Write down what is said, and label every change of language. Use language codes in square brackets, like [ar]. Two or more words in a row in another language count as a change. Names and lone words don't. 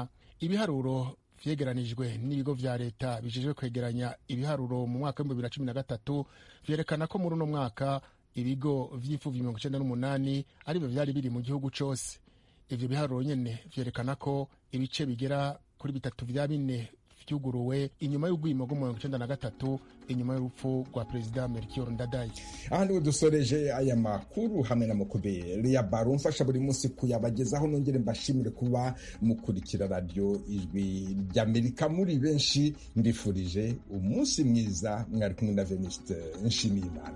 [rn] Ibiharuro vyegeranijwe n'ibigo vya leta bijejwe kwegeranya ibiharuro mu mwaka wa 2013 vyerekana ko muri uno mwaka ibigo vy'imfuvyi 98 aribyo vyari biri mu gihugu cose. Ivyo biharuro nyene vyerekana ko ibice bigera kuri 3 vya 4 vyuguruwe inyuma y'ubwimo bwo 1993 inyuma y'urupfu rwa perezida Melchior Ndadaye. [rw] Aha niho dusoreje aya makuru hamwe na Mukubeli ya Baro mfasha buri munsi kuyabagezaho. Nongere mbashimire kuba mukurikira radio Ijwi ry'Amerika muri benshi. Ndifurije umunsi mwiza. Mwari kumwe na Venuste Nshimiyimana.